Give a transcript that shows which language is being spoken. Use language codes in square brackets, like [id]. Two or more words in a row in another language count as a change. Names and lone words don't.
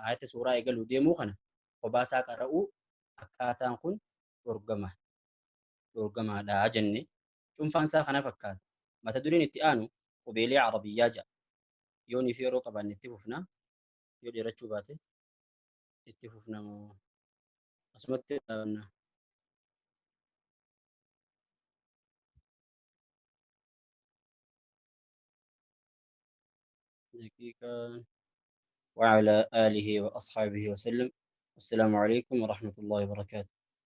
[om] Ayata suuraa eegaluu deemuu kana kophaa qara'uu akkaataan kun dorgamaadha jenne. Cuunfaan isaa kana fakkaata. Mata dureen itti aanu qubeelee Arabiyyaa jedha. Yoon fi yeroo qabaanne itti fufna. Yoo dheerachuu baate itti fufna moo asumatti dhaabna. [ar] دقيقة. وعلى آله وأصحابه وسلم. السلام عليكم ورحمة الله وبركاته.